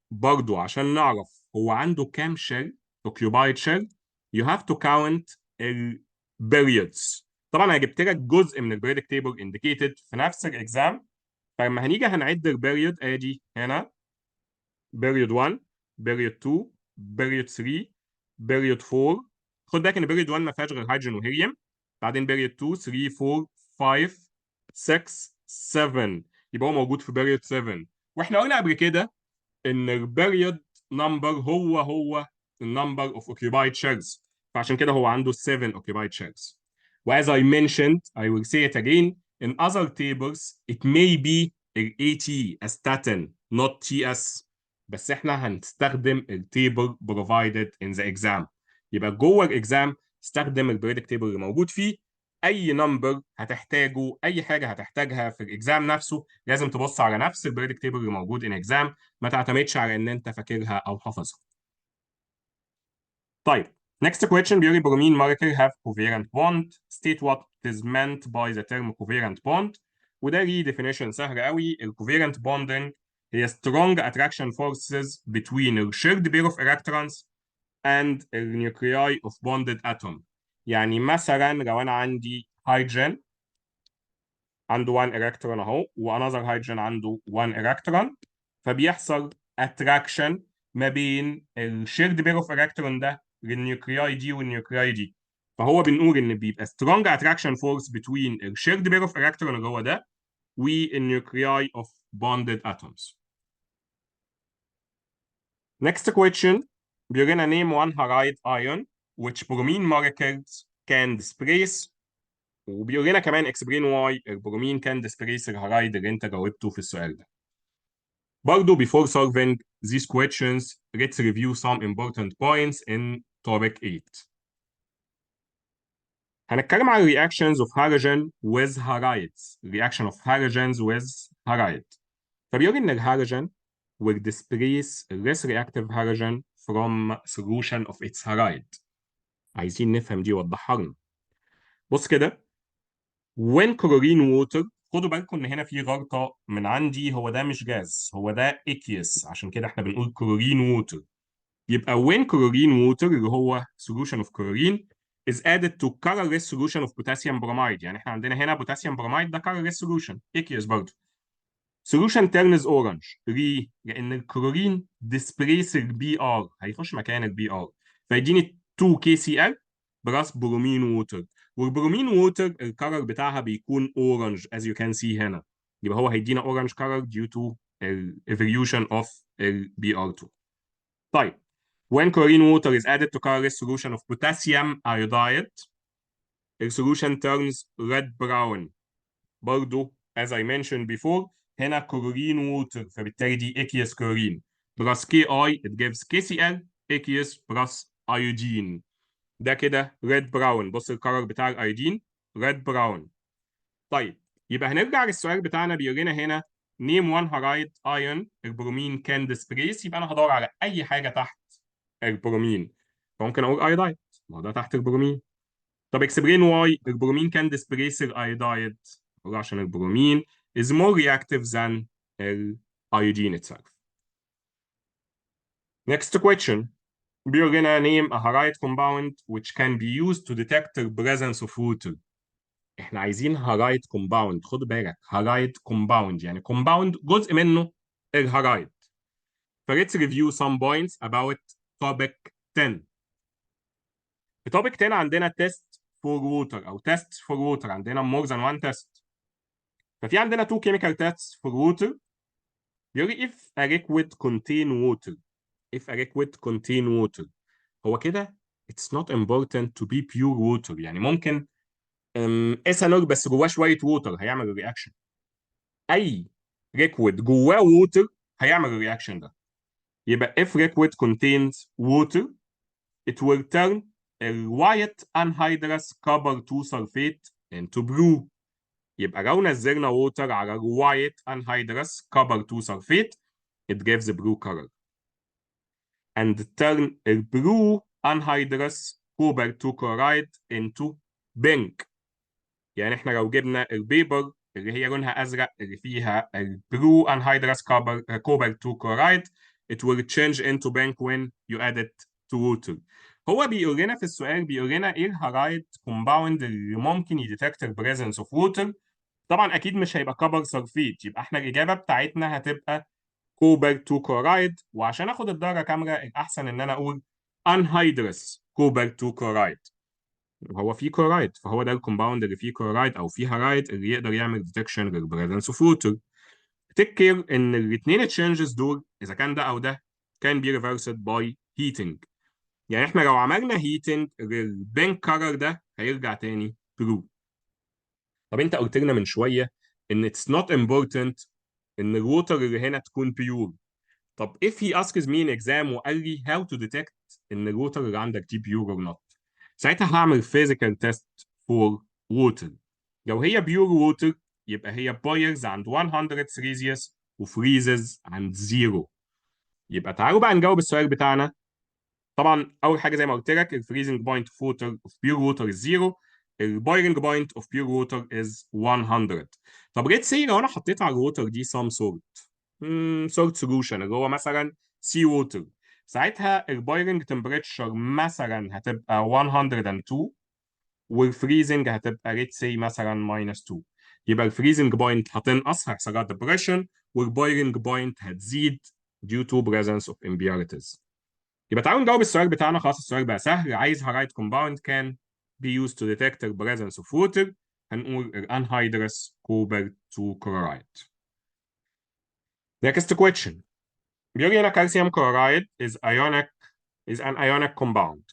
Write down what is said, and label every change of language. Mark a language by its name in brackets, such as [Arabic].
[Arabic] برضو عشان نعرف هو عنده كام [English] shell occupied shell you have to count ال periods. [Arabic] طبعا انا جبت لك جزء من البريدكت تيبل انديكيتد في نفس الاكزام، فلما هنيجي هنعد البيريود ادي هنا بيريود 1 بيريود 2 بيريود 3 بيريود 4. خد بالك ان بيريود 1 ما فيهاش غير هيدروجين وهيليوم، بعدين بيريود 2 3 4 5 6 7، يبقى هو موجود في بيريود 7. واحنا قلنا قبل كده ان البيريود نمبر هو النمبر اوف [English] occupied shares، [Arabic] فعشان كده هو عنده 7 occupied shares. [English] As I mentioned, I will say it again, in other tables it may be AT as statin not TS، [Arabic] بس احنا هنستخدم التيبل [English] provided in the exam. [Arabic] يبقى جوه الاكزام استخدم البريدكت تيبل اللي موجود فيه. اي نمبر هتحتاجه، اي حاجه هتحتاجها في الاكزام نفسه، لازم تبص على نفس البريدكت تيبل اللي موجود [English] in exam، [Arabic] ما تعتمدش على ان انت فاكرها او حافظها. [English] طيب next question بيقول bromine molecule have covalent bond. State what is meant by the term covalent bond. [Arabic] وده ليه definition سهل قوي. [English] ال covalent bonding هي strong attraction forces between a shared pair of electrons and the nuclei of bonded atom. [Arabic] يعني مثلا لو انا عندي هيدروجين عنده 1 الكترون اهو، وانذر هيدروجين عنده 1 الكترون، فبيحصل اتراكشن ما بين الشيرد بير اوف الكترون ده للنيوكلياي دي والنيوكلياي دي، فهو بنقول ان بيبقى سترونج اتراكشن فورس بتوين الشيرد بير اوف الكترون اللي هو ده والنيوكلياي اوف بوندد اتومز. [English] Next question بيقول لنا name one halide ion which bromine molecules can displace، [Arabic] وبيقول لنا كمان [English] explain why البرومين كان displace [Arabic] الهالايد اللي انت جاوبته في السؤال ده. [English] برضه before solving these questions let's review some important points in topic 8. [Arabic] هنتكلم عن [English] reactions of halogen with halides. reaction of halogens with halide. [Arabic] فبيقول ان الهالوجين [English] will displace less reactive halogen from solution of its halide. [Arabic] عايزين نفهم دي، وضحها لنا. بص كده، [English] when chlorine water، [Arabic] خدوا بالكم ان هنا في غلطه من عندي، هو ده مش جاز، هو ده aqueous، عشان كده احنا بنقول chlorine water. [English] يبقى when chlorine water اللي هو solution of chlorine is added to colorless solution of potassium bromide، [Arabic] يعني احنا عندنا هنا [English] potassium bromide ده colorless solution aqueous برضه. solution turns orange [Arabic] ليه؟ لان الكلورين displace البي ار، هيخش مكان البي ار، فيديني 2 KCl بلس برومين ووتر، والبرومين ووتر الكلر بتاعها بيكون اورنج [English] as you can see [Arabic] هنا، يبقى هو هيدينا اورنج color [English] due to evolution of [Arabic] الBr2. [English] طيب when chlorine water is added to colorless solution of potassium iodide the solution turns red brown. برضو as I mentioned before [Arabic] هنا كلورين ووتر، فبالتالي دي [English] aqueous chlorine plus KI it gives KCl aqueous plus iodine، ده كده red brown. [Arabic] بص الكلر بتاع الايودين red brown. طيب يبقى هنرجع للسؤال بتاعنا، بيقول لنا هنا [English] name one halide ion [Arabic] البرومين can displace، يبقى انا هدور على اي حاجه تحت البرومين، فممكن اقول ايودايد، ما هو ده تحت البرومين. [English] طب explain why البرومين can displace الايودايد، [Arabic] عشان البرومين [English] is more reactive than iodine itself. Next question [Arabic] بيقول لنا [English] name a halide compound which can be used to detect the presence of water. [Arabic] احنا عايزين هالايد كومباوند، خد بالك هالايد كومباوند يعني كومباوند جزء منه الهالايد. [English] فليتس review some points about topic 10. في topic 10 عندنا test for water او tests for water، عندنا more than one test. ففي عندنا two chemical tests for water. يقول لي if a liquid contain water، if a liquid contain water، هو كده it's not important to be pure water، [Arabic] يعني ممكن ايثانول بس جواه شويه ووتر هيعمل الرياكشن. اي liquid جواه ووتر هيعمل الرياكشن ده. [English] يبقى if liquid contains water it will turn a white anhydrous copper 2 sulfate into blue. [Arabic] يبقى لو نزلنا [English] water على white anhydrous copper 2 sulfate it gives a blue color. And turn a blue anhydrous copper 2 chloride into pink. [Arabic] يعني احنا لو جبنا البيبر اللي هي لونها ازرق اللي فيها البلو [English] anhydrous cobalt 2 chloride it will change into pink when you add it to water. [Arabic] هو بيقول لنا في السؤال، بيقول لنا ايه الهالايد كومباوند اللي ممكن يديتكت البريزنس اوف ووتر. طبعا اكيد مش هيبقى كبر سلفيت، يبقى احنا الاجابه بتاعتنا هتبقى كوبر 2 كلورايد. وعشان اخد الدرجه كامله الاحسن ان انا اقول انهيدرس كوبر 2 كلورايد. هو فيه كلورايد، فهو ده الكومباوند اللي فيه كلورايد او فيه هالايد اللي يقدر يعمل ديتكشن للبريزنس اوف ووتر. تفتكر ان الاثنين تشينجز دول اذا كان ده او ده كان بي ريفرسد باي هيتنج. يعني احنا لو عملنا هيتنج البينك كارر ده هيرجع تاني برو. طب انت قلت لنا من شويه ان اتس نوت امبورتنت ان الووتر اللي هنا تكون بيور. [English] طب if he asks me in exam وقال لي how to detect ان الووتر اللي عندك دي pure or not، [Arabic] ساعتها هعمل [English] physical test for water. [Arabic] لو هي pure water يبقى هي boils عند 100 سيليزيوس وفريزز عند 0. يبقى تعالوا بقى نجاوب السؤال بتاعنا. طبعا اول حاجه زي ما قلت لك الفريزنج بوينت اوف ووتر اوف بيور ووتر از 0، البويلنج بوينت اوف بيور ووتر از 100. طب ليتس سي لو انا حطيت على الووتر دي سام سولت سولوشن اللي هو مثلا سي ووتر، ساعتها البويلنج تمبريتشر مثلا هتبقى 102 والفريزنج هتبقى ليتس سي مثلا ماينس 2. يبقى الفريزنج بوينت هتنقص هيحصل لها ديبريشن، والبويلنج بوينت هتزيد [English] due to presence of impurities. [Arabic] يبقى تعالوا نجاوب السؤال بتاعنا. خلاص السؤال بقى سهل. عايز هالايت كومباوند كان [English] be used to detect the presence of water، [Arabic] هنقول الانهيدرس كوبر 2 كلورايد. [English] Next question. [Arabic] بيقول لي هنا [English] calcium chloride is an ionic compound.